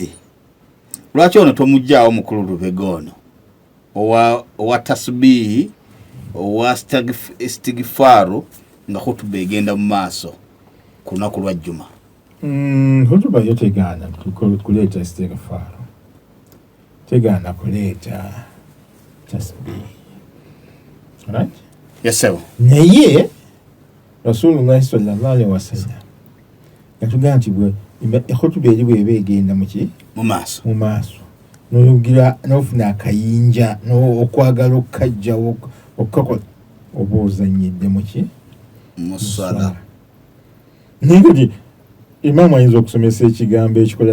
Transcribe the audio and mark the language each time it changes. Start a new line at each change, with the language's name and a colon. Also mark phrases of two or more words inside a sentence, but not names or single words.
Ganda: Lwaki ono tomuggyaawo mukulu Lubega ono owa tasbihi owa istigifaaru nga hutuba egenda mu maaso ku lunaku lwa Juma? Hutuba yo tegaana kuleeta istigifaaru, tegaana kuleeta tasbihi.
English: Right? Yes, sir.
Ganda: Naye Rasulullah
Arabic: صلى الله عليه وسلم
Ganda: yatugamba nti hutuba eri bw'eba egenda mu maaso n'oyugira n'ofuna akayinja okwagala okukajjawo okukakola, oba ozannyidde mu ssala. Naye kati imaamu ayinza okusomesa ekigambo ekikola